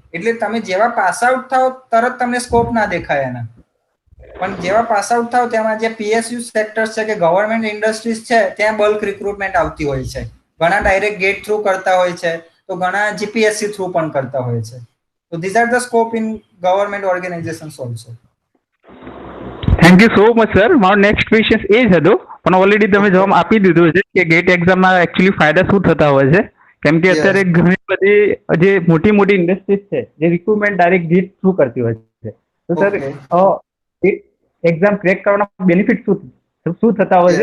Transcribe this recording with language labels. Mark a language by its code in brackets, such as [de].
[gu] એટલે તમે જેવા પાસ આઉટ થાવ તરત તમને સ્કોપ ના દેખાય એના. પણ જેવા પાસ આઉટ થાવ તેમાં જે PSU સેક્ટર્સ છે કે ગવર્મેન્ટ ઇન્ડસ્ટ્રીઝ છે, ત્યાં બલ્ક રિક્રુટમેન્ટ આવતી હોય છે. ઘણા ડાયરેક્ટ ગેટ થ્રુ કરતા હોય છે, તો ઘણા GPSC થ્રુ પણ કરતા હોય છે. [en] So these are the scope in government organizations also. Thank you so much sir. [gu] મારો નેક્સ્ટ ક્વેશ્ચન એ જ હતો, પણ ઓલરેડી તમે [en] Okay. [gu] જવાબ આપી દીધો છે કે ગેટ એક્ઝામમાં એકચ્યુઅલી ફાયદા શું થતા હોય છે. કેમ કે [en] Yes. [gu] અત્યારે ઘણી બધી જે મોટી મોટી ઇન્ડસ્ટ્રીઝ છે, જે રિક્રુટમેન્ટ ડાયરેક્ટ ગેટ થ્રુ કરતી હોય છે. તો સર [en] Okay. [gu] એક્ઝામ ક્રેક કરવાના બેનિફિટ શું થતા હોય છે